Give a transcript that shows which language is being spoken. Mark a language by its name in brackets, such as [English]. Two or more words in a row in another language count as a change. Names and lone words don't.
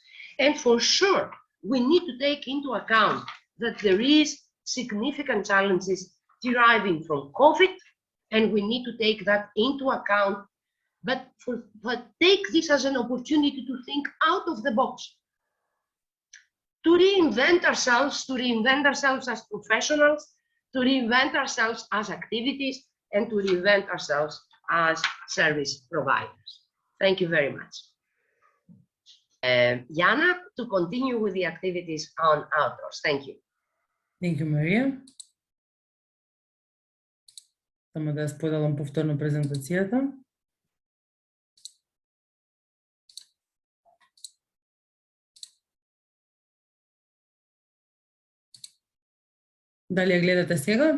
[English] And for sure, we need to take into account that there is significant challenges deriving from COVID, and we need to take that into account, but take this as an opportunity to think out of the box, to reinvent ourselves as professionals, to reinvent ourselves as activities, and to reinvent ourselves as service providers. Thank you very much. Jana, to continue with the activities on outdoors. Thank you. Thank you, Maria. [Macedonian] Само да споделам повторно презентацијата. Дали ја гледате сега?